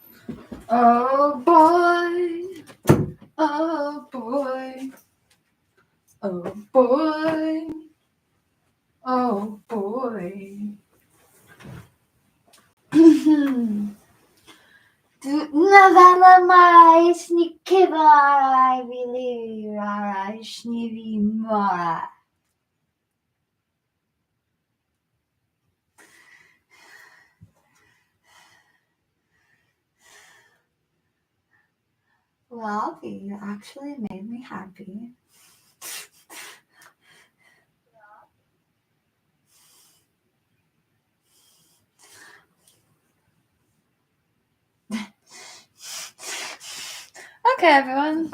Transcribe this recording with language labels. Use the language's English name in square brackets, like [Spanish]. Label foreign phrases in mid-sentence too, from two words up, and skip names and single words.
[English] Oh boy, oh boy, oh boy, oh boy. Novella mai snikivara vilira shnivi mora. Well, you actually made me happy. Okay, everyone.